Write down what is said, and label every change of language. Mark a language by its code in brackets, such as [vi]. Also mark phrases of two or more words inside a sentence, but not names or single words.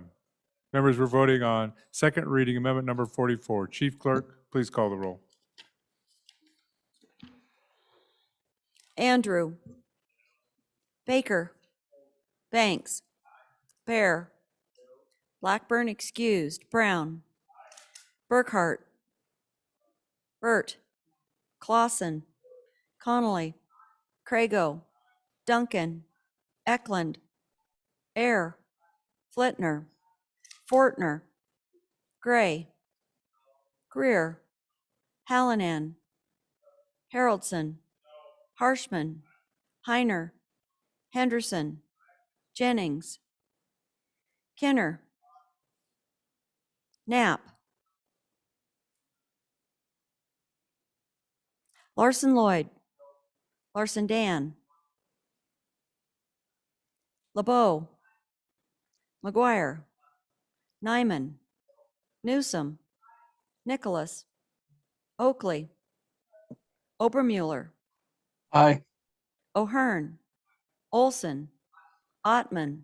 [en] Members, we're voting on second reading amendment number 44. Chief Clerk, please call the roll. Andrew. Baker. Banks. Bear. Blackburn excused. Brown. Burkhart. Burt. Clausen. Connolly. Crago. Duncan. Eklund. Air. Flitner. Fortner. Gray. Greer. Hallinan. Haroldson. Harshman. Heiner. Henderson. Jennings. Kenner. Knapp. Larson Lloyd. Larson Dan. LeBeau. McGuire. Nyman. Newsom. Nicholas. Oakley. Obermuller. Aye. O'Hearn. Olson. Ottman.